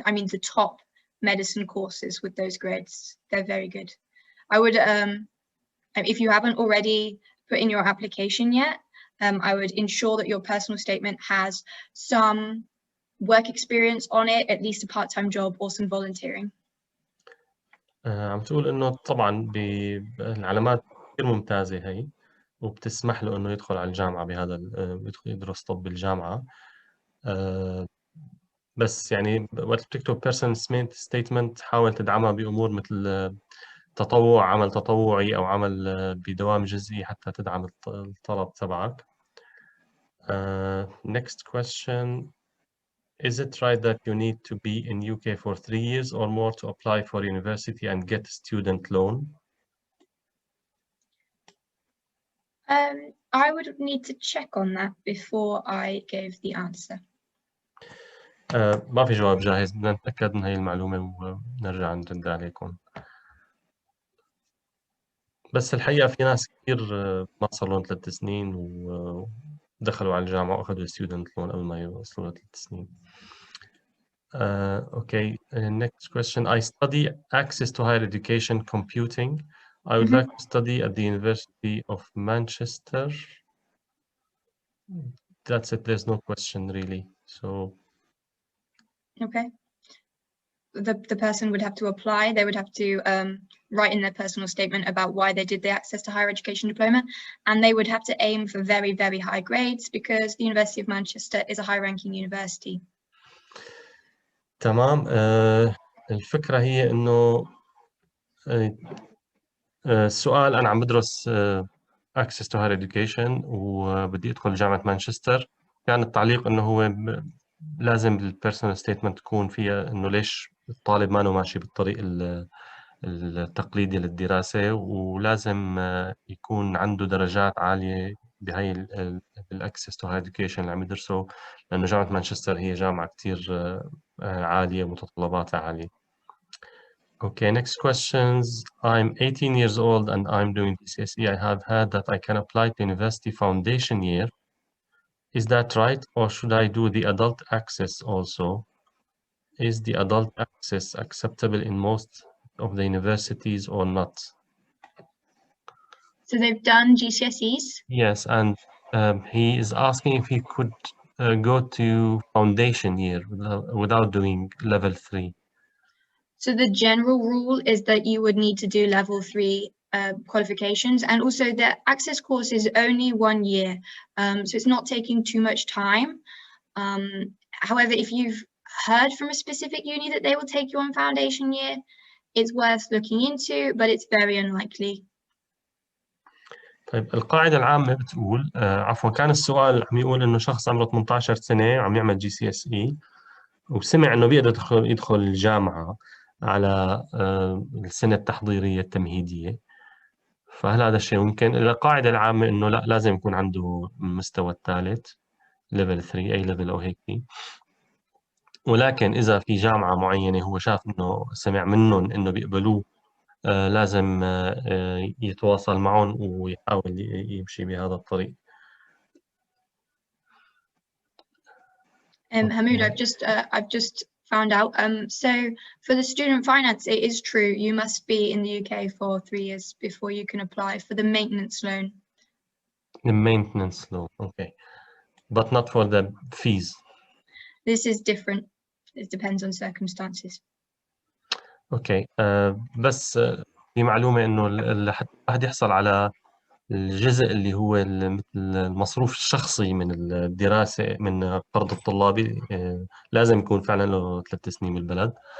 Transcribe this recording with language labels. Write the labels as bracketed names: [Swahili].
[English] I mean, the top medicine courses with those grades. They're very good. I would, if you haven't already put in your application yet, I would ensure that your personal statement has some work experience on it, at least a part-time job or some volunteering. [Arabic] عم تقول انه طبعا بالعلامات كثير ممتازه هي، وبتسمح له انه يدخل على الجامعه بهذا يدخل يدرس طب بالجامعه. بس يعني وقت بتكتب personal statement حاول تدعمها بامور مثل تطوع، عمل تطوعي او عمل بدوام جزئي حتى تدعم الطلب تبعك. [English] Next question. Is it right that you need to be in UK for 3 years or more to apply for university and get a student loan? I would need to check on that before I gave the answer. [Arabic] ما في جواب جاهز، بدنا نتأكد من هاي المعلومة ونرجع نرد عليكم. بس الحقيقة في ناس كثير ما صار لهم 3 سنين ودخلوا على الجامعة وأخذوا student loan قبل ما يوصلوا ل 3 سنين. [English] Okay, next question. I study access to higher education computing. I would like to study at the University of Manchester. That's it. There's no question really. So. Okay. The person would have to apply. They would have to write in their personal statement about why they did the access to higher education diploma, and they would have to aim for very, very high grades because the University of Manchester is a high-ranking university. [Arabic] تمام. الفكرة هي إنه السؤال أنا عم بدرس access to higher education وبدي أدخل جامعة مانشستر. كان التعليق إنه هو لازم البيرسونال ستيتمنت تكون فيها إنه ليش الطالب ما ماشي بالطريق التقليدي للدراسة، ولازم يكون عنده درجات عالية بهاي الأكسس تو هاير education اللي عم يدرسه، لأنه جامعة مانشستر هي جامعة كتير عالية ومتطلباتها عالية. [English] Okay, next questions. I'm 18 years old and I'm doing Gcse. I have heard that I can apply to university foundation year. Is that right, or should I do the adult access also? Is the adult access acceptable in most of the universities or not? So they've done GCSEs? Yes, and he is asking if he could go to foundation year without doing level 3. So the general rule is that you would need to do level 3 qualifications, and also the access course is only 1 year, so it's not taking too much time. However, if you've heard from a specific uni that they will take you on foundation year, it's worth looking into, but it's very unlikely. [Arabic] طيب القاعدة العامة بتقول عفوا، كان السؤال عم يقول إنه شخص عمره 18 سنة عم يعمل GCSE وسمع إنه بيقدر يدخل الجامعة على السنة التحضيرية التمهيدية، فهل هذا الشيء ممكن؟ القاعدة العامة إنه لا، لازم يكون عنده المستوى الثالث level 3 أي level أو هيك، ولكن إذا في جامعة معينة هو شاف إنه سمع منهم إنه بيقبلوه لازم يتواصل معهم ويحاول يمشي بهذا الطريق. [English] Hamoud, I've just found out. So for the student finance, it is true. You must be in the UK for 3 years before you can apply for the maintenance loan. The maintenance loan, okay, but not for the fees. This is different. It depends on circumstances. [Arabic] Okay, بس في معلومة إنه لحتى الواحد يحصل على الجزء اللي هو مثل المصروف الشخصي من الدراسة من قرض الطلابي لازم يكون فعلا له 3 سنين بالبلد.